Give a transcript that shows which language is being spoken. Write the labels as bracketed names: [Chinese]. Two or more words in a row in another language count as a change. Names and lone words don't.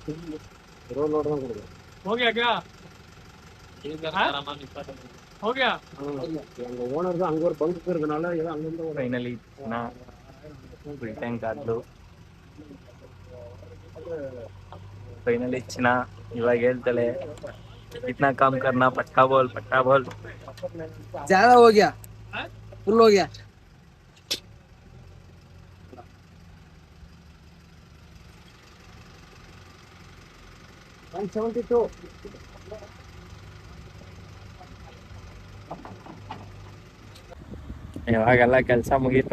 [Hindi] हो गया क्या? हो गया? [Kannada] ಫೈನಲಿ ಟ್ಯಾಂಕ್ ಆದ್ಲು. ಫೈನಲಿ ಚಿನ್ನ ಇವಾಗ ಹೇಳ್ತಾಳೆ, [Hindi] इतना काम करना, पट्टा बोल पट्टा बोल. ज्यादा हो गया, फुल हो गया. [Kannada] ಇವಾಗೆಲ್ಲ ಕೆಲಸ ಮುಗೀತು.